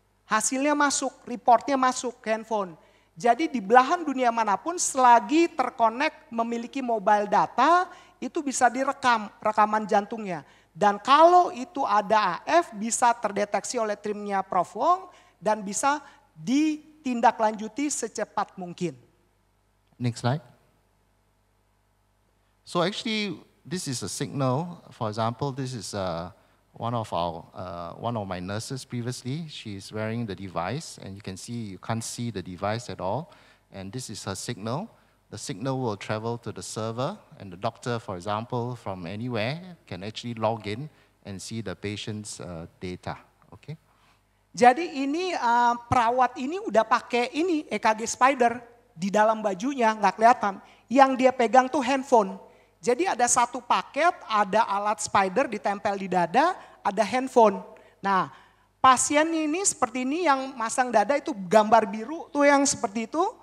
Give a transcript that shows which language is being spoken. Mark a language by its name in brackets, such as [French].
[Indonesian] Hasilnya masuk, reportnya masuk ke handphone. Jadi di belahan dunia manapun selagi terkonek memiliki mobile data, itu bisa direkam rekaman jantungnya. Dan kalau itu ada AF bisa terdeteksi oleh timnya Prof Wong dan bisa ditindaklanjuti secepat mungkin. [English] Next slide. So actually this is a signal. For example, this is one of my nurses previously. She's wearing the device, and you can see you can't see the device at all. And this is her signal. The signal will travel to the server, and the doctor, for example, from anywhere can actually log in and see the patient's data. Okay. [Indonesian] Jadi ini perawat ini udah pakai ini EKG Spider di dalam bajunya, nggak kelihatan. Yang dia pegang tuh handphone. Jadi ada satu paket, ada alat Spider ditempel di dada, ada handphone. Nah, pasien ini seperti ini yang masang dada itu gambar biru tuh yang seperti itu.